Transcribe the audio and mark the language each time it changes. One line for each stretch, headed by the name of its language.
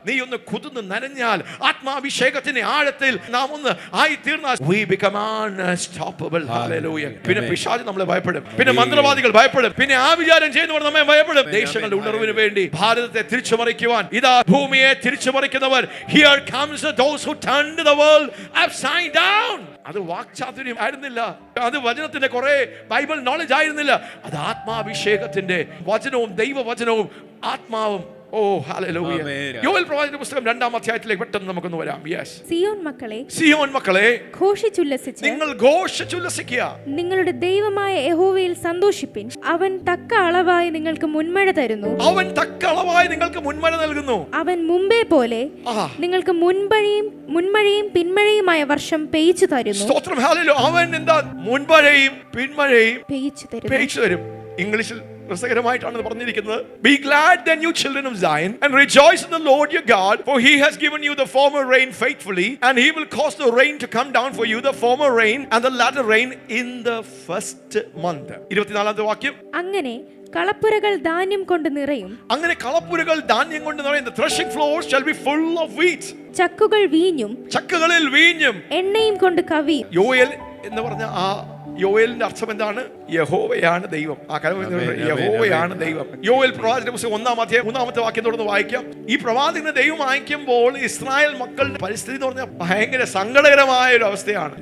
Malayalam: നീ ഒന്ന് കുതിർന്ന് നനഞ്ഞാൽ, ആത്മാഭിഷേകത്തിന്റെ ആഴത്തിൽ നാം ഒന്ന് ആയി തീർന്നാൽ,
English: we become unstoppable. Hallelujah.
Malayalam: പിന്നെ പിശാച് നമ്മളെ ഭയപ്പെടും, പിന്നെ മന്ത്രവാദികൾ ഭയപ്പെടും, പിന്നെ ആ വിചാരം ചെയ്യുന്നവർ നമ്മെ ഭയപ്പെടും. ദേശങ്ങളുടെ ഉണർവിന് വേണ്ടി ഭാരതത്തെ തിരിച്ചുമറിക്കുവാൻ ഇതാ ഭൂമിയെ തിരിച്ചുമറിക്കുന്നവർ.
English: Here comes those who turned the world upside down.
Malayalam: അത് വാക്ചാതുര്യം ആയിരുന്നില്ല, അത് വചനത്തിന്റെ കുറെ ബൈബിൾ നോളജ് ആയിരുന്നില്ല, അത് ആത്മാഭിഷേകത്തിന്റെ വചനവും ദൈവവചനവും ആത്മാവും. ഓ ഹല്ലേലൂയ. യോവേൽ പ്രവാചകന്റെ പുസ്തകം 2-ാം അധ്യായത്തിലേക്ക് പെട്ടെന്ന് നമുക്കൊന്ന് വരാം. യെസ്. സിയോൻ മക്കളെ, സിയോൻ മക്കളെ, ഘോഷിച്ചുല്ലസിച്ച് നിങ്ങൾ ഘോഷിച്ചുല്ലസിക്കുക, നിങ്ങളുടെ ദൈവമായ യഹോവയിൽ സന്തോഷിപ്പിൻ. അവൻ തക്ക അളവായി നിങ്ങൾക്ക് മുൻമഴ തരുന്നു. അവൻ തക്ക അളവായി നിങ്ങൾക്ക് മുൻമഴ നൽകുന്നു. അവൻ മുമ്പേ പോലെ നിങ്ങൾക്ക് മുൻമഴയും പിന്മഴയുമായ വർഷം പെയ്ച്ചു തരുന്നു. സ്തോത്രം. ഹല്ലേലൂയ. അവൻ എന്താ മുൻമഴയും പിന്മഴയും പെയ്ച്ചു തരും. ഇംഗ്ലീഷിൽ രസകരമായിട്ടാണ് പറഞ്ഞിരിക്കുന്നത്.
English: Be glad then you children of Zion and rejoice in the Lord your God, for he has given you the former rain faithfully, and he will cause the rain to come down for you, the former rain and the latter rain in the first month.
Malayalam: 24-ാമത്തെ വാക്യം. അങ്ങനെ കളപ്പുരകൾ ധാന്യം കൊണ്ട് നിറയും. അങ്ങനെ കളപ്പുരകൾ ധാന്യം കൊണ്ട് നിറയും.
English: The threshing floors shall be full of wheat.
Malayalam: ചക്കുകൾ വീഞ്ഞും, ചക്കുകളിൽ വീഞ്ഞും എണ്ണയും കൊണ്ട് കവിയും. യോയേൽ എന്ന് പറഞ്ഞ ആ യോവേലിന്റെ അർത്ഥം എന്താണ്? യഹോവയാണ് ദൈവം. ആ യഹോവയാണ് ദൈവം. യോവേൽ പ്രവാചകന്റെ പുസ്തകം 1-ാം അധ്യായം 3-ാമത്തെ വാക്യം തുടർന്ന് വായിക്കാം. ഈ പ്രവാചകനെ ദൈവം അയക്കുമ്പോൾ ഇസ്രായേൽ മക്കളുടെ പരിസ്ഥിതി എന്ന് പറഞ്ഞാൽ ഭയങ്കര സങ്കടകരമായ ഒരു അവസ്ഥയാണ്.